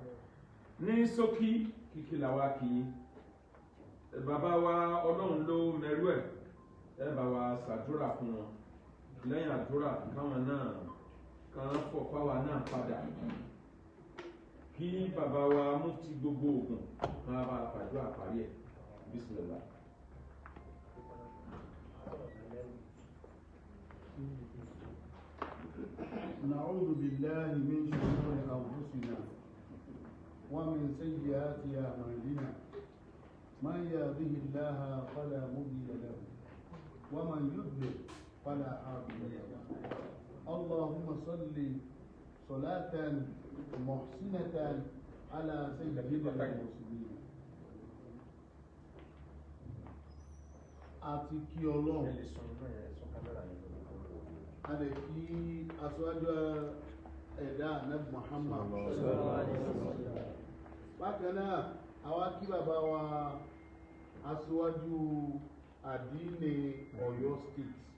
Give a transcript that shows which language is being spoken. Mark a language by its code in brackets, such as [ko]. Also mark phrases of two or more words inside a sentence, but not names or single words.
[yo] Ní ṣókí kìkì làwa kì í. Bàbá wa Ọlọ́run ló mẹ́rú ẹ̀. Ẹ bá wa ṣàdúrà fún wọn. Lẹ́yìn àdúrà káwọn náà kan fọ̀ fáwa náà padà. Kí bàbá wa mufti gbogbo Ògùn máa bá fàdúrà parí ẹ̀. Bismillah. [ar] نعوذ بالله من شرور أنفسنا ومن سيئات أعمالنا من يهده الله فلا مضل له ومن يضلل فلا هادي له اللهم صل صلاة محسنة على سيدنا المرسلين [yo] àti kí Ọlọ́run a lè kí aṣáájú ẹ̀dá Ànábì Muhammad bákan náà àwa kí bàbá wa Asiwaju Adeen Ọ̀yọ́ State